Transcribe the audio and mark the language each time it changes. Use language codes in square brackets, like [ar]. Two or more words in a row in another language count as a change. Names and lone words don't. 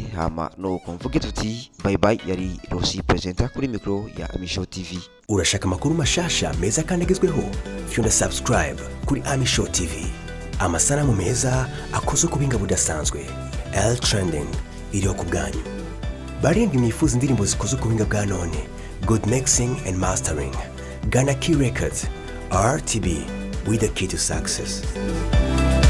[rn] Hama nuko mvuge tuti [en] bye bye. [rn] Yari Rossi presenter kuri micro ya Amisho TV. Urashaka amakuru mashasha meza kandi agezweho? Fyonda subscribe kuri Amisho TV. Amasanamu meza akozwe ku binga budasanzwe. L Trending iriho ku bwanyu. Barindwi mwifuza indirimbo zikozwe ku binga bwa none. [en] Good mixing and mastering. Ghana Key Records. RTB, with the key to success.